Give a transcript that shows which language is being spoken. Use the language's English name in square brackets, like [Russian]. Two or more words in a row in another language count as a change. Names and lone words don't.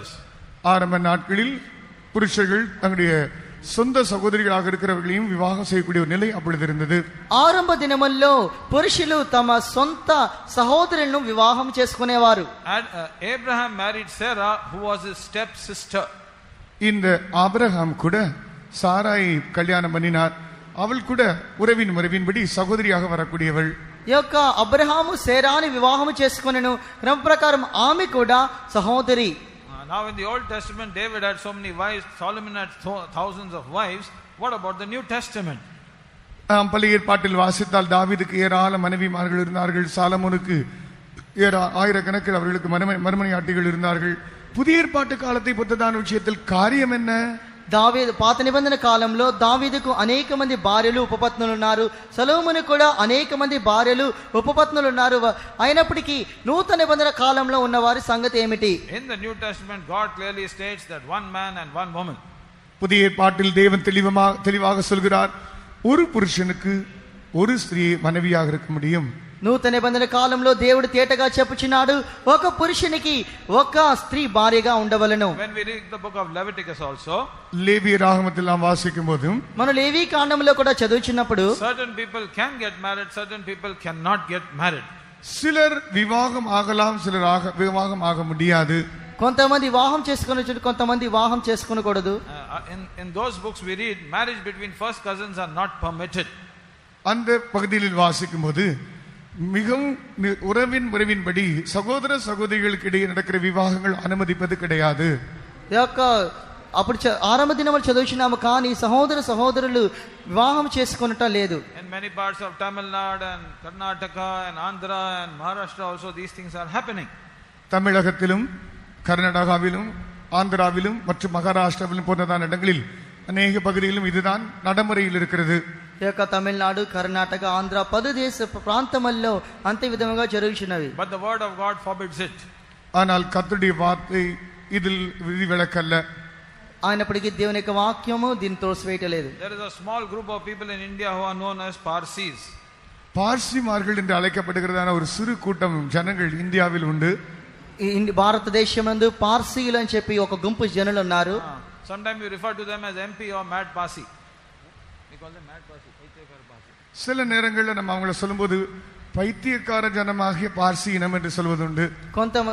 [Tamil] ஆரம்ப நாட்களில் புருஷர்கள் தங்களுடைய சொந்த சகோதரிகளாக இருக்கிறவர்களையும் விவாகம் செய்யக்கூடிய ஒரு நிலை அப்பொழுது இருந்தது. [Telugu] ఆరంభ దినముల్లో పురుషులు తమ సొంత సహోదరులను వివాహం చేసుకునేవారు. [English] Abraham married Sarah, who was his step sister. [Tamil] இந்த ஆபிரகாம் கூட சாராயை கல்யாணம் பண்ணினார். அவள் கூட உறவின் முறைவின்படி சகோதரியாக வரக்கூடியவள். [Telugu] ఈ యొక్క అబ్రహాము సేరాని వివాహం చేసుకొనెను. క్రమ ప్రకారం ఆమె కూడా సహోదరి. [English] Now in the Old Testament, David had so many wives, Solomon had thousands of wives. What about the New Testament? [Tamil] பழைய ஏற்பாட்டில் வாசித்தால் தாவீதுக்கு ஏராள மனைவிமார்கள் இருந்தார்கள். சாலமோனுக்கு ஆயிரக்கணக்கில் அவர்களுக்கு மறுமனையாட்டிகள் இருந்தார்கள். புதிய ஏற்பாட்டு காலத்தை பொறுத்ததான விஷயத்தில் காரியம் என்ன? [Telugu] దావీదు పాత నిబంధన కాలంలో దావీదుకు అనేక మంది భార్యలు ఉపపత్నులు ఉన్నారు. సొలొమోను కూడా అనేక మంది భార్యలు ఉపపత్నులు ఉన్నారు. అయినప్పటికీ నూతన నిబంధన కాలంలో ఉన్న వారి సంగతి ఏమిటి? [English] In the New Testament, God clearly states that one man and one woman. [Tamil] புதிய ஏற்பாட்டில் தேவன் தெளிவாக சொல்கிறார், ஒரு புருஷனுக்கு ஒரு ஸ்திரீ மனைவியாக இருக்க முடியும். [Telugu] నూతన నిబంధన కాలంలో దేవుడు తేటగా చెప్పుచున్నాడు, ఒక పురుషునికి ఒక స్త్రీ భార్యగా ఉండవలెను. [English] When we read the book of Leviticus also, [Tamil] லேவியராகமத்தில் நாம் வாசிக்கும் போதும் [Telugu] మనం లేవీ కాండంలో కూడా చదువుచున్నప్పుడు [English] certain people can get married, certain people cannot get married. [Tamil] சிலர் விவாகம் ஆகலாம், சிலர் விவாகம் ஆக முடியாது. [Telugu] కొంతమంది వివాహం చేసుకొనొచ్చు, కొంతమంది వివాహం చేసుకొనకూడదు. [English] In those books we read marriage between first cousins are not permitted. [Tamil] அந்த பகுதியில் வாசிக்கும் போது மிகவும் உறவின்படி சகோதர சகோதரிகளுக்கு இடையே நடக்கிற விவாகங்கள் அனுமதிப்பது கிடையாது. [Telugu] ఈ యొక్క అప్పుడు ఆరంభ దినములు చదువుచున్నాము, కానీ సహోదర సహోదరులు వివాహం చేసుకొనట లేదు. [English] In many parts of Tamil Nadu and Karnataka and Andhra and Maharashtra also these things are happening. [Tamil] தமிழகத்திலும் கர்நாடகாவிலும் ஆந்திராவிலும் மற்றும் மகாராஷ்டிராவிலும் போன்றதான இடங்களில் அநேக பகுதிகளிலும் இதுதான் நடைமுறையில் இருக்கிறது. [Telugu] ఈ యొక్క తమిళనాడు, కర్ణాటక, ఆంధ్ర 10 దేశ ప్రాంతముల్లో అంతే విధముగా జరుగుచున్నవి. [English] But the word of God forbids it. [Tamil] ஆனால் கர்த்தருடைய வார்த்தை இதில் விதிவிலக்கல்ல. [Telugu] అయినప్పటికీ దేవుని యొక్క వాక్యము దీన్ని తోసివేయలేదు. [English] There is a small group of people in India who are known as Parsis. [Tamil] பார்சிமார்கள் என்று அழைக்கப்படுகிறதான ஒரு சிறு கூட்டம் ஜனங்கள் இந்தியாவில் உண்டு. [Telugu] భారతదేశమందు పార్సీలు అని చెప్పి ఒక గుంపు జనులు ఉన్నారు. [English] Sometimes we refer to them as MP or Mad Parsi. We call them Mad Parsi, [Tamil] பைத்தியக்கார பார்சி. சில நேரங்களில் நம்ம அவங்கள சொல்லும்போது பைத்தியக்கார ஜனமாகிய பார்சி இனம் என்று சொல்வதுண்டு. [Telugu] కొంత